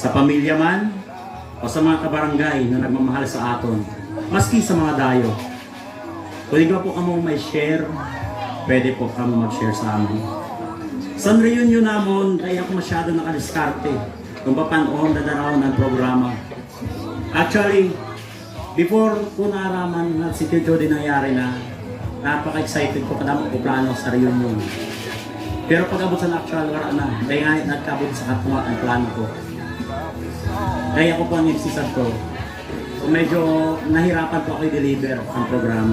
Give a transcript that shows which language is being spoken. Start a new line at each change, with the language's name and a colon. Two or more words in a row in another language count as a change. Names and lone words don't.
Bikol: Sa pamilya man, o sa mga kabarangay na nagmamahal sa aton, maski sa mga dayo. Kung ikaw po kamo may share, pwede po kamo mag-share sa amin. Sa reunion namon, kaya ako masyado nakadiskarte kung papanon dadaraw ng programa. Actually, before ko naaraman na si Tio Jody nangyari na, napaka-excited ko kadamo ko plano sa reunion. Pero pag abot sa actual wala na, dahil nga nagkabot sa katuwa ang plano ko. Kaya ako po ang nagsisad ko. So medyo nahirapan po ako i-deliver ang programa.